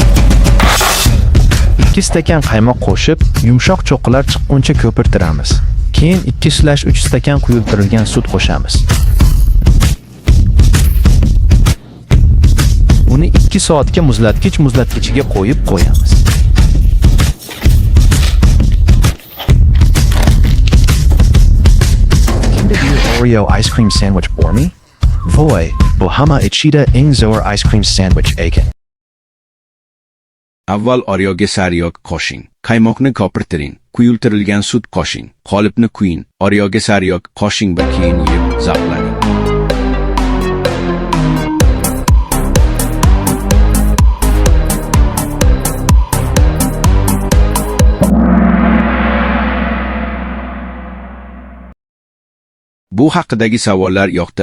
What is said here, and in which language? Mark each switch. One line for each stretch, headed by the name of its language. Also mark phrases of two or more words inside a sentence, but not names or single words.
Uzbek: 2 stakan qaymoq qo'shib, yumshoq cho'qqilar chiqquncha ko'pirtiramiz. Keyin 2/3 stakan quyultirilgan sut qo'shamiz. Uni 2 soatga muzlatgichiga qo'yib qo'yamiz.
English: Can you Oreo ice cream sandwich for me?
Uzbek: Voy, Bohama Ichida ing zo'r
English: ice cream sandwich
Uzbek: ekan. Avval Oreoga sariyog qo'shing. Qaymoqni ko'pirtiring. Quyultirilgan sut qo'shing. Qolipni quying. Oreoga sariyog qo'shing va keyin yeb zavqlaning. Bu haqidagi savollar yoqdi.